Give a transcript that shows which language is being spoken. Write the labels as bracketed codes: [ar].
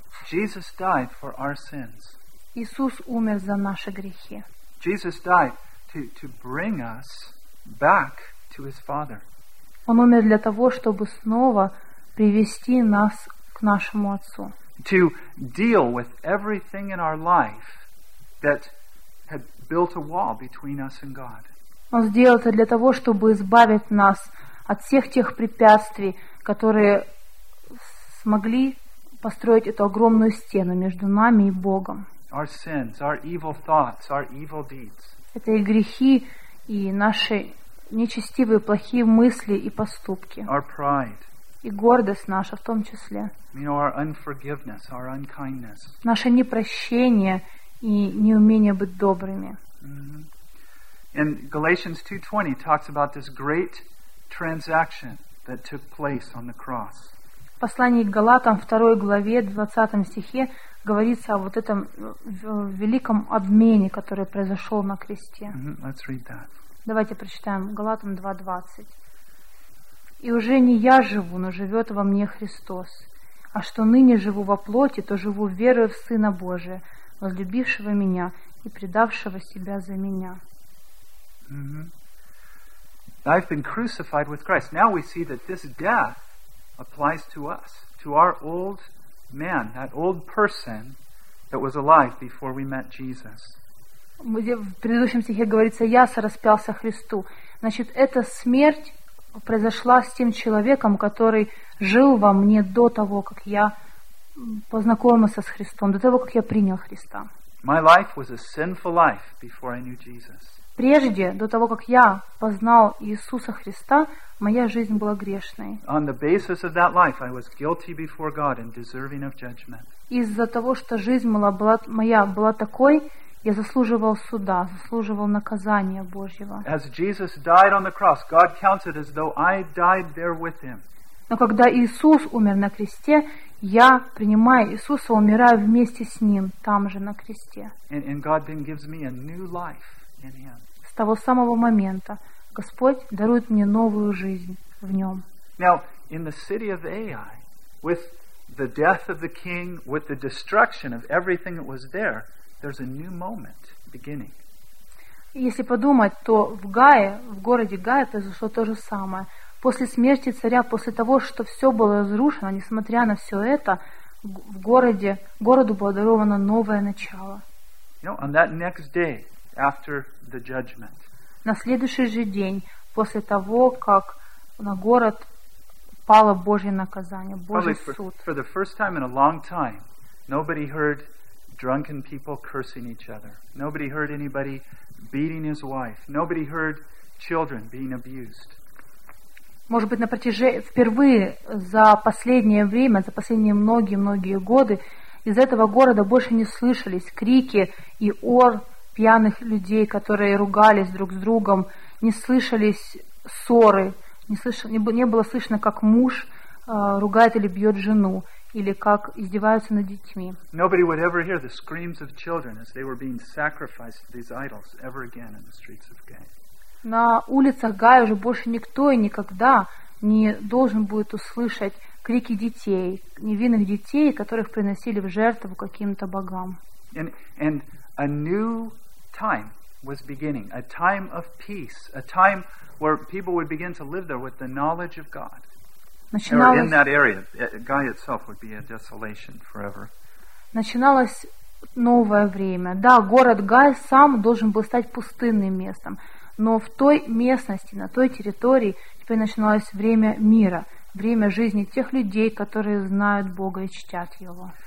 [en] Jesus died for our sins. [ru] Иисус умер за наши грехи. [en] Jesus died to bring us back to his Father. [ru] Он умер для того, чтобы снова привести нас к нашему Отцу. [en] To deal with everything in our life that had built a wall between us and God. [ru] Он сделал это для того, чтобы избавить нас от всех тех препятствий, которые смогли построить эту огромную стену между нами и Богом. [en] Our sins, our evil thoughts, our evil deeds. [ru] Это и грехи, и наши нечестивые, плохие мысли и поступки. [en] Our pride. [ru] И гордость наша в том числе. [en] You know, our unforgiveness, our unkindness. [ru] Наше непрощение и неумение быть добрыми. [en] And Galatians 2:20 talks about this great transaction that took place on the cross. [ru] В послании к Галатам, 2 главе, 20 стихе, говорится о вот этом великом обмене, который произошел на кресте. Давайте прочитаем Галатам 2:20. «И уже не я живу, но живет во мне Христос. А что ныне живу во плоти, то живу верою в Сына Божия, возлюбившего меня и предавшего себя за меня. [en] Mm-hmm. I've been crucified with Christ. Now we see that this death applies to us, to our old man, that old person that was alive before we met Jesus. [ru] В предыдущем стихе говорится: я сораспялся Христу. Значит, эта смерть произошла с тем человеком, который жил во мне до того, как я познакомился с Христом, до того, как я принял Христа. [en] My life was a sinful life before I knew Jesus. [ru] Прежде, до того, как я познал Иисуса Христа, моя жизнь была грешной. [en] On the basis of that life, I was guilty before God and deserving of judgment. [ru] Из-за того, что жизнь моя была такой, я заслуживал суда, заслуживал наказания Божьего. [en] As Jesus died on the cross, God counted as though I died there with him. [ru] Но когда Иисус умер на кресте, я, принимая Иисуса, умираю вместе с ним там же на кресте. [en] And God then gives me a new life in him. [ru] С того самого момента Господь дарует мне новую жизнь в нем. [en] Now, in the city of Ai, with the death of the king, with the destruction of everything that was there, there's a new moment beginning. [ru] Если подумать, то в Гае, в городе Гае, произошло то же самое. После смерти царя, после того, что все было разрушено, несмотря на все это, в городе, городу было даровано новое начало. [en] You know, on that next day, after the judgment, [ru] на следующий же день, после того, как на город пало Божье наказание, Божий суд. [en] Probably for the first time in a long time, nobody heard drunken people cursing each other. Nobody heard anybody beating his wife. Nobody heard children being abused. [ru] Может быть, впервые за последнее время, за последние многие-многие годы, из этого города больше не слышались крики и ор пьяных людей, которые ругались друг с другом, не слышались ссоры, не было слышно, как муж ругает или бьет жену, или как издеваются над детьми. [en] Nobody would ever hear the screams of children as they were being sacrificed to these idols ever again in the streets of Gaia. [ru] На улицах Гая уже больше никто и никогда не должен будет услышать крики детей, невинных детей, которых приносили в жертву каким-то богам. [en] And a new time was beginning, a time of peace, a time where people would begin to live there with the knowledge of God. [ru] Начиналось... [en] Or in that area, Gaia itself would be a desolation forever. [ru] Начиналось новое время. Да, город Гай сам должен был стать пустынным местом. Но в той местности, на той территории теперь начиналось время мира, время жизни тех людей, которые знают Бога и чтят Его.